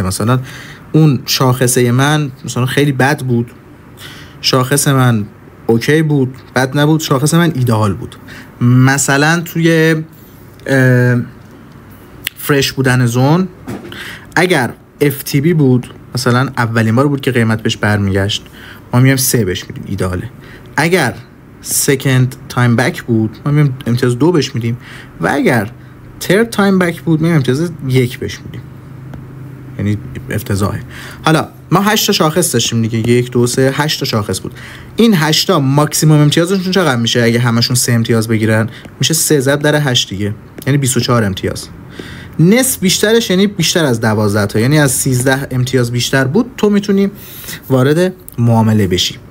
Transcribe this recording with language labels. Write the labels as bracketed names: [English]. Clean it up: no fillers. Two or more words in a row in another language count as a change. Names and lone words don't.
[Persian] مثلا اون شاخصه من مثلا خیلی بد بود، شاخص من اوکی بود، بد نبود، شاخص من ایدئال بود. مثلا توی فرش بودن زون اگر FTB بود، مثلا اولین بار بود که قیمت بهش برمیگشت، ما میایم 3 بهش میدیم، ایدئاله. اگر [English] second time back [Persian] بود ما میایم امتیاز 2 بهش میدیم و اگر [English] third time back [Persian] بود میایم امتیاز 1 بهش میدیم، یعنی افتضاحه. حالا ما 8 تا شاخص داشتیم دیگه، 1 2 3 8 تا شاخص بود. این 8 تا ماکسیمم امتیازشون چقدر میشه؟ اگه همشون 3 امتیاز بگیرن میشه 3 ضرب در 8 دیگه، یعنی 24 امتیاز. نصف بیشترش یعنی بیشتر از 12 تا، یعنی از 13 امتیاز بیشتر بود تو میتونی وارد معامله بشی.